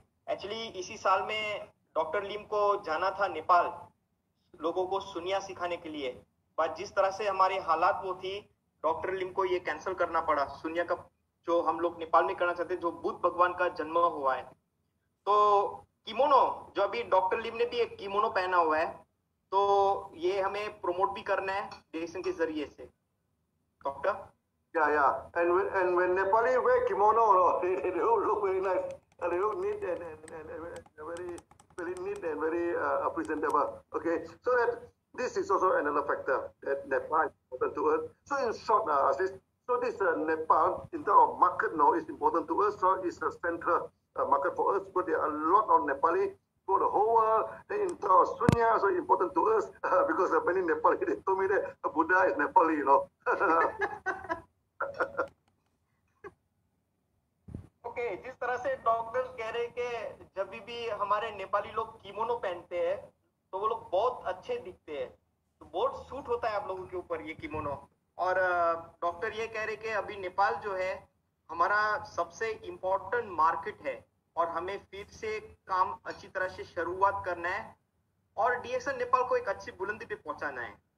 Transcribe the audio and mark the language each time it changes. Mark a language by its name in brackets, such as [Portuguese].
[Hindi] Actually इसी साल में डॉक्टर लिम को जाना था नेपाल लोगों को सुनिया सिखाने के लिए, पर जिस तरह से हमारे हालात वो थी, डॉक्टर लिम को ये कैंसिल करना पड़ा। सुनिया का जो हम लोग नेपाल में करना चाहते, जो बुद्ध भगवान का जन्म हुआ है। तो किमोनो, जो अभी डॉक्टर लिम ने भी एक किमोनो पहना हुआ है, तो ये हमें प्रमोट भी करना है डिरेक्शन के जरिए से। Doctor? [English] Yeah. And when Nepali wear kimono, they don't look very nice. They look neat and very neat and very presentable. Okay, so that this is also another factor that Nepal is important to us. So in short, so this Nepal in terms of market is important to us. So it's a central market for us. But there are a lot of Nepali for the whole world. Then in terms of Sunya, so important to us because many Nepali they told me that Buddha is Nepali, [Hindi] okay, जिस तरह से doctor कह रहे कि जब भी हमारे नेपाली लोग किमोनो पहनते हैं तो वो लोग बहुत अच्छे दिखते हैं, तो बहुत सूट होता है आप लोगों के ऊपर ये किमोनो। और डॉक्टर ये कह रहे कि अभी नेपाल जो है हमारा सबसे इम्पोर्टेंट मार्केट है और हमें फिर से काम अच्छी तरह से शुरुआत करना है और डीएक्सन नेपाल को एक अच्छी बुलंदी पे पहुंचाना है।